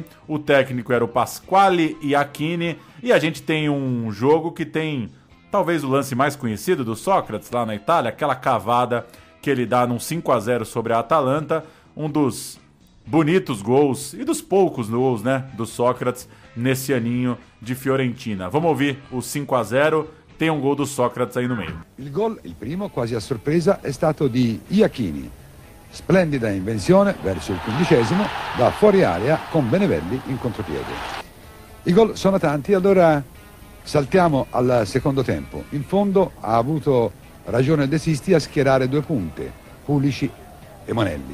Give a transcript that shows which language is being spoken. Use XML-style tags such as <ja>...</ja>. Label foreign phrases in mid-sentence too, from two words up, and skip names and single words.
<pt>O técnico era o Pasquale Iachini. E a gente tem um jogo que tem talvez o lance mais conhecido do Sócrates lá na Itália, aquela cavada que ele dá num 5-0 sobre a Atalanta, um dos bonitos gols e dos poucos gols, né, do Sócrates nesse aninho de Fiorentina. Vamos ouvir o 5-0, tem um gol do Sócrates aí no meio.</pt> <it>Il gol, il primo, quasi a sorpresa, è stato di Iachini. Splendida invenzione verso il 15° da fuori area con Benevelli in contropiede. I gol sono tanti, allora saltiamo al secondo tempo. In fondo ha avuto ragione De Sisti a schierare due punte, Pulici e Monelli.</it>